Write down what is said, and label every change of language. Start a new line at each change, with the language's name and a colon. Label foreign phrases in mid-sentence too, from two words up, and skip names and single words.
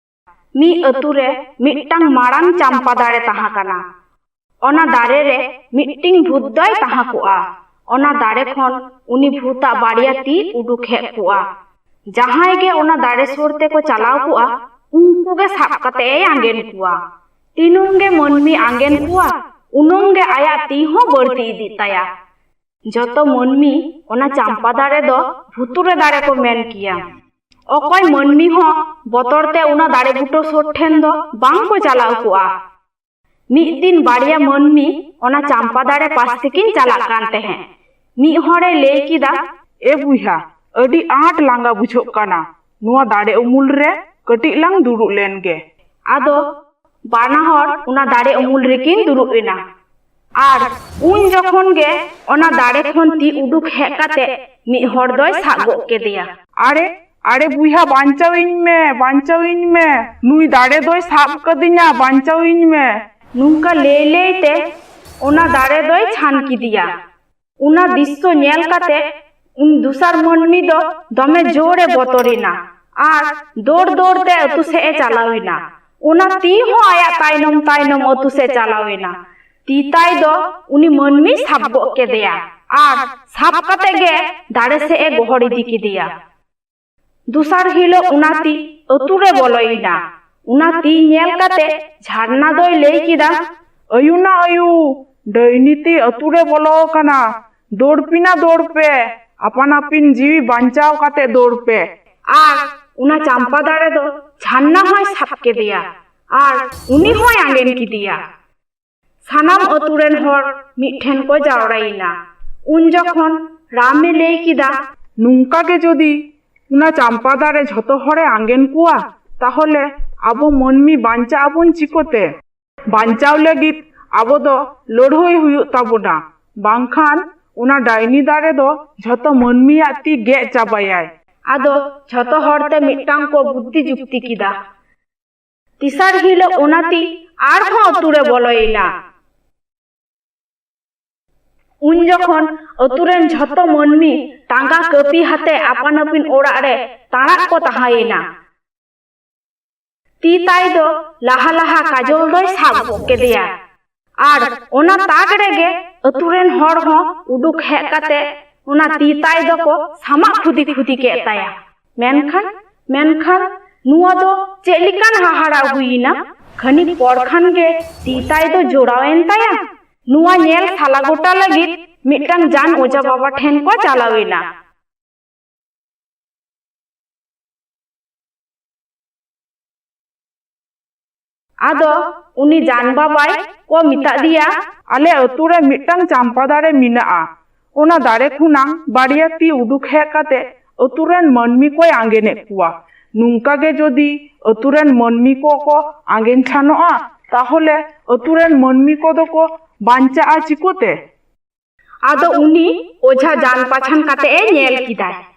Santali: मी अतुरे मिट्टांग मारांग चांपा दारे तहा कना। ओना दारे रे मिट्टिंग भूत दय तहा कुआ। ओना दारे खन उनी भूता बाड़िया ती उडुक हेज कुआ। जहां गे ओना दारे सोरते को चलाव कुआ उनको गे साब कते आंगेन कुआ। तीनुंगे मनमी आंगेन कुआ उनुंगे आया ती हो बढ़ती इदी ताया। जतो मनमी ओना चांपा दारे दो भूतुरे दारे को मेन किया। ओकोय मनमी हो बतरते उना दारे बुटो सोर ठेन दो बांग को चलाव कुआ। मिद दिन बाड़िया मनमी ओना चांपा दारे पास तेकिन चलाक कान तेहें। मिद हरे लई किदा, ए बुइहा अडी आट लांगा बुझोग काना, नुआ दारे उमुल रे कटिक लांग दुरुक लेन गे। आदो बाना हर उना दारे उमुल रेकिन दुरुक एना। आर उन जखन गे ओना दारे खन ती उडुक हेज काते मिद हर दोय साब गो केदेया। अरे अरे बुइहा बांचाविन में नुई दारे दोय साब कदिन्या बांचाविन में। नुंका ले लेते ओना दारे दोय छान किदिया। उना दिस्सो नेल काते उन दुसार मनमी दो दमे जोरे बतरिना आर दौड़ दौड़ते अतु से ए चलाविना। उना ती हो आया तायनम तायनम अतु से चलाविना। ती ताय दो उनी मनमी साब गो केदेया आर साब काते गे दारे से ए गोहर इदी किदिया। दुसार हिलो उना ती अतु रे बलइना। उना ती नेल काते झारना दोय लई किदा, अयु ना अयु डैनी ती अतु रे बलो काना, दौड़पिना दौड़ पे, अपन आपिन जीवी बांचाव काते दौड़ पे। आर उना चांपा दारे दो झारना होय साब केदिया आर उनी होय आंगेन किदिया। सानाम अतुरेन हर मिठेन को जावराइना। उन जखन रामे लई किदा, नुंका के जोदी उना चांपा दारे झतो हरे आंगेन कुआ ताहले आबो मनमी बांचा आबोन चिकोते। बांचाव लगित आबो दो लड़हई हुयुग ताबोना, बांखान उना डायनी दारे दो झतो मनमिया ती गे चाबायाय। आदो झतो हरते मिट्टांग को बुद्धि जुक्ति किदा। तिसार हिलो ओना ती आर हो अतुरे बलइना। उन जखन अतुरेन झतो मनमी टांगा कपी हाते आपन आपिन ओड़ा रे ताड़ाक को तहायेना। ती ताय दो लाहा लाहा काजल दोय साब गो केदेया आर ओना ताक रेगे अतुरेन हर हो उडुक हेज काते ओना ती ताय दो को सामा खुदी खुदी के ताया। मेनखान नुआ दो चेलिकान हाहाड़ा हुईना। खनिक पड़खान गे ती ताय दो जोड़ावेन ताया। नुआ नेल साला गोटा लगित मिट्टांग जान ओजा बाबा ठेन को चलावेना। आदो उनी जान बाबाय को मिता दिया, आले अतुरे मिट्टांग चांपा दारे मिनाआ। ओना दारे खुनांग बाड़िया ती उडुक हेज काते अतुरेन मनमी को आंगेने कुआ। नुंका गे जोदी अतुरेन मनमी को आंगेन छानोआ ताहले अतुरेन मनमी को दो को बांचा चिकोते। आदो उनी ओझा जान पाछान काते ए नेल किदाय।